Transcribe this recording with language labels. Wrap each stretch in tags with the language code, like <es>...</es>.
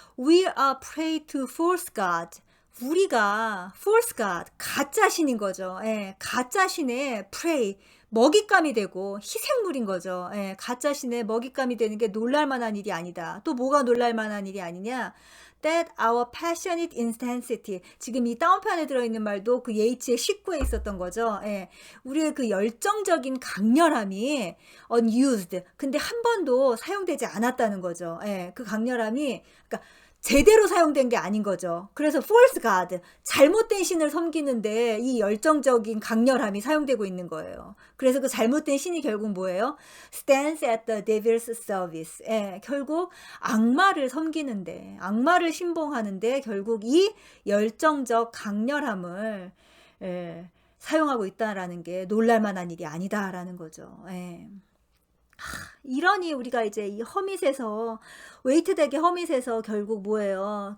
<en>We are prey to false god.</en> <ko>우리가 false god, 가짜신인 거죠. 예, 가짜신의 prey, 먹잇감이 되고 희생물인 거죠. 예, 가짜신의 먹잇감이 되는 게 놀랄만한 일이 아니다. 또 뭐가 놀랄만한 일이 아니냐?</ko> <en>That our passionate intensity.</en> <ko>지금 이 다운편에 들어있는 말도 그 예이츠의 19에 있었던 거죠. 예, 우리의 그 열정적인 강렬함이</ko> <en>unused.</en> <ko>근데 한 번도 사용되지 않았다는 거죠. 예, 그 강렬함이, 그러니까 제대로 사용된 게 아닌 거죠. 그래서 false god, 잘못된 신을 섬기는데 이 열정적인 강렬함이 사용되고 있는 거예요. 그래서 그 잘못된 신이 결국 뭐예요?</ko> <en>stands at the devil's service.</en> <ko>예, 결국 악마를 섬기는데, 악마를 신봉하는데 결국 이 열정적 강렬함을 사용하고 있다라는 게 놀랄만한 일이 아니다라는 거죠. 예. 이러니 우리가 이제 이 허밋에서, 웨이트덱의 허밋에서 결국 뭐예요?</ko>